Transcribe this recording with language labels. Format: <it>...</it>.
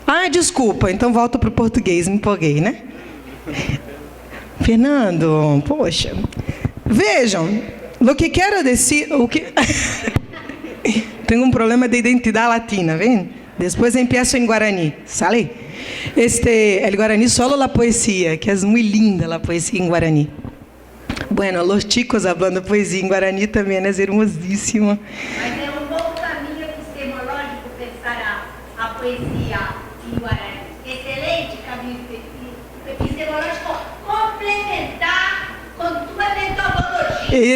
<pt>Desculpa, então volto para o português, me empolguei, né? Fernando, poxa. Vejam, o que quero dizer... Tenho um problema de identidade latina, vem? Depois</pt> <es>empiezo</es> <pt>em Guarani,</pt> <es>¿sale? El Guarani solo la poesía, que es muy linda la poesía en Guarani. Bueno, los chicos hablando poesía en Guarani también es hermosísimo.</es> <pt>Mas é um bom caminho epistemológico pensar a poesia em Guarani. Excelente caminho epistemológico complementar com tua metodologia.</pt>